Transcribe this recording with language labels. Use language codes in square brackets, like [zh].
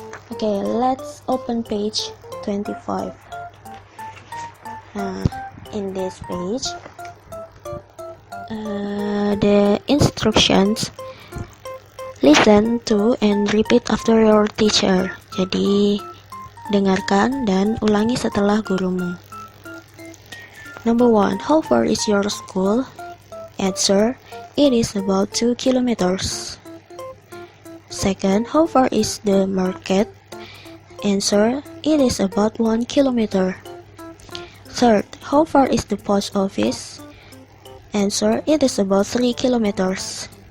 [id] Oke, [en] let's open page 25. [id] Nah, [en] in this page the instructions, listen to and repeat after your teacher. [id] Jadi dengarkan dan ulangi setelah gurumu. [en] Number 1, how far is your school? Answer, it is about 2 kilometers. Second, how far is the market? Answer, it is about 1 kilometer. Third, how far is the post office? Answer, it is about 3 kilometers.